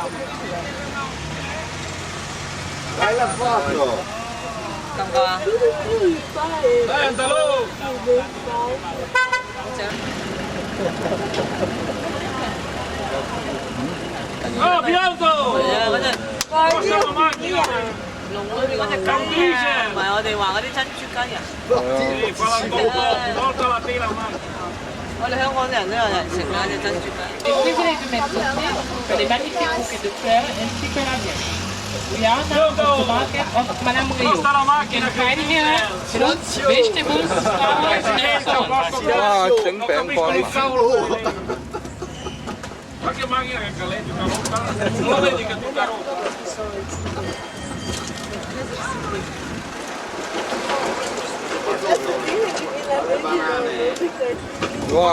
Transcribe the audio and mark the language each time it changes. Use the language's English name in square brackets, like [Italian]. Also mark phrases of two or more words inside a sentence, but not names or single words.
[Cantonese] 得唔得啊？Aplauso！係啊，嗰隻籠裏邊嗰隻雞啊，唔係我哋話嗰啲珍珠雞啊。我哋香港人都有人食嗰隻珍珠雞。 [French] Les privilèges de mettre sur les magnifiques bouquets de fleurs ainsi que la viande. [English] We are now at the market of Madame Rio. You can find here fruits, vegetables, flowers, and so on. [Cantonese] 哇！整餅乾啊！哇！